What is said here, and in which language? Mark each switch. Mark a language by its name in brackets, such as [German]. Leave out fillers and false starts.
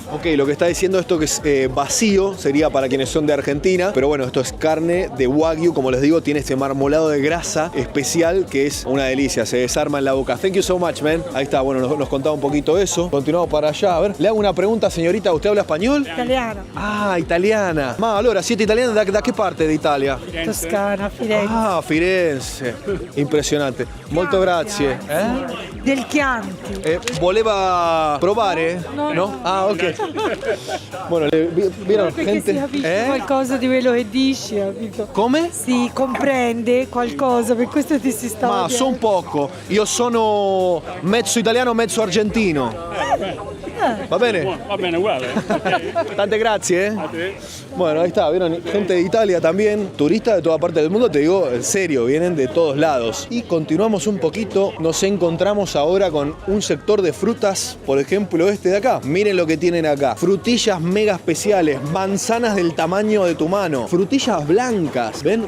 [Spanish] Ok, lo que está diciendo esto que es vacío, sería para quienes son de Argentina, pero bueno, esto es carne de wagyu, como les digo, tiene este marmolado de grasa especial que es una delicia, se desarma en la boca. [English] Thank you so much, man. [Spanish] Ahí está, bueno, nos contaba un poquito eso. Continuamos para allá, a ver. Le hago una pregunta, señorita, ¿usted habla español? [Italian] Italiano. [Spanish] Ah, italiana. [Italian] Ma, allora, siete italiana da che parte d'Italia? Toscana, Firenze. Ah, Firenze. Impressionante. Molto grazie. Del Chianti. Voleva provare? No. [Spanish] Ah, ok. Bueno, vieron [Italian] Perché [Spanish] gente... [Italian] si capisce qualcosa di quello che dici, capito? Come? Si comprende qualcosa, per questo ti si sta Ma son poco. Io sono mezzo italiano, mezzo argentino. Va bene? Va bene, uguale. Tante grazie. [Spanish] Bueno, ahí está, vieron, gente de Italia también, turistas de toda parte del mundo, te digo, en serio, vienen de todos lados. Y continuamos un poquito, nos encontramos ahora con un sector de frutas, por ejemplo este de acá. Miren lo que tienen acá, frutillas mega especiales, manzanas del tamaño de tu mano, frutillas blancas, ¿ven?